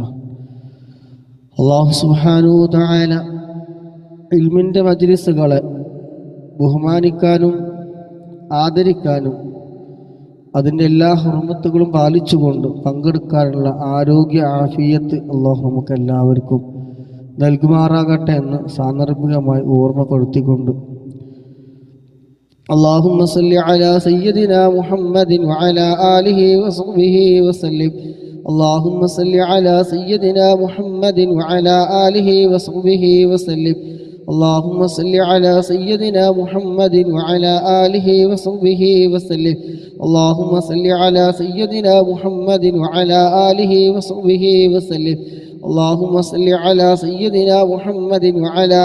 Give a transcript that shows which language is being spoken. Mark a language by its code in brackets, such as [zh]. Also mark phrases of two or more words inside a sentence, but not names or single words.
[ar] الله سبحانه وتعالى [ml] ഇൽമിൻ്റെ മജ്ലിസുകളെ ബഹുമാനിക്കാനും ആദരിക്കാനും അതിൻ്റെ എല്ലാ ഹുർമത്തുകളും പാലിച്ചുകൊണ്ട് പങ്കെടുക്കാനുള്ള ആരോഗ്യ ആഫിയത്ത് അല്ലാഹു നമുക്ക് എല്ലാവർക്കും നൽകുമാറാകട്ടെ എന്ന് സാന്ദർഭികമായി ഓർമ്മപ്പെടുത്തിക്കൊണ്ട് [ar] اللهم صل على سيدنا محمد وعلى آله وصحبه وسلم اللهم صل على سيدنا محمد وعلى آله وصحبه وسلم اللهم صل على سيدنا محمد وعلى آله وصحبه وسلم اللهم صل على سيدنا محمد وعلى آله وصحبه وسلم اللهم صل على سيدنا محمد وعلى